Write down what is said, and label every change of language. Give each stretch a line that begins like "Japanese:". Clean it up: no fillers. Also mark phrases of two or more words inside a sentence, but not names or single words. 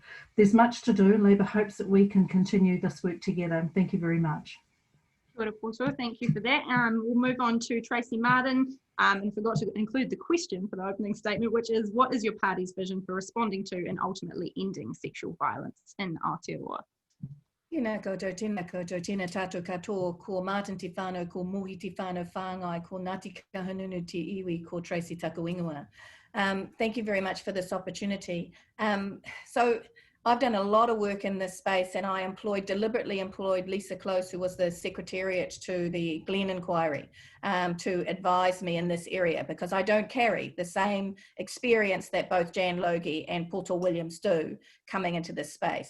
English: There's much to do, and Labour hopes that we can continue this work together. Thank you very much. Thank you for that. We'll move on to Tracy Martin, and forgot to include the question for the opening statement, which is, what is your party's vision for responding to and ultimately ending sexual violence in Aotearoa?
Māori: Tēnā koutou, tēnā tātou katoa, ko Martin Te Whānau, ko Mohi Te Whānau Whāngai, ko Ngāti Kahungunu Te Iwi, ko Tracy Takuingoa.
English: Thank you very much for this opportunity. So I've done a lot of work in this space, and I deliberately employed Lisa Close, who was the secretariat to the Glen inquiry, to advise me in this area, because I don't carry the same experience that both Jan Logie and Porter Williams do coming into this space.